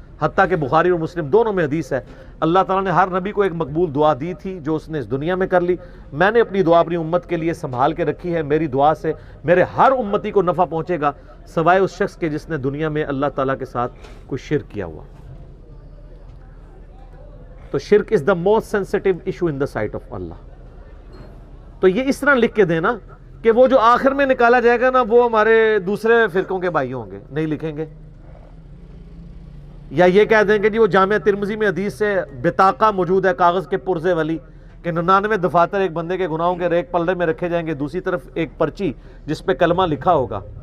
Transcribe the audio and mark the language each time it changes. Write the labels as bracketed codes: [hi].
[ur] حتیٰ کہ بخاری اور مسلم دونوں میں حدیث ہے اللہ تعالیٰ نے ہر نبی کو ایک مقبول دعا دی تھی جو اس نے اس دنیا میں کر لی. میں نے اپنی دعا اپنی امت کے لیے سنبھال کے رکھی ہے. میری دعا سے میرے ہر امتی کو نفع پہنچے گا سوائے اس شخص کے جس نے دنیا میں اللہ تعالیٰ کے ساتھ کوئی شرک کیا ہوا. [en] تو shirk is the most sensitive issue in the sight of Allah. [ur] تو یہ اس طرح لکھ کے دینا کہ وہ جو آخر میں نکالا جائے گا نا وہ ہمارے دوسرے فرقوں کے بھائی ہوں گے. نہیں لکھیں گے. یا یہ کہہ دیں گے جی وہ جامعہ ترمذی میں حدیث سے بطاقہ موجود ہے کاغذ کے پرزے والی کہ 99 دفاتر ایک بندے کے گناہوں کے ریک پلڑے میں رکھے جائیں گے، دوسری طرف ایک پرچی جس پہ کلمہ لکھا ہوگا.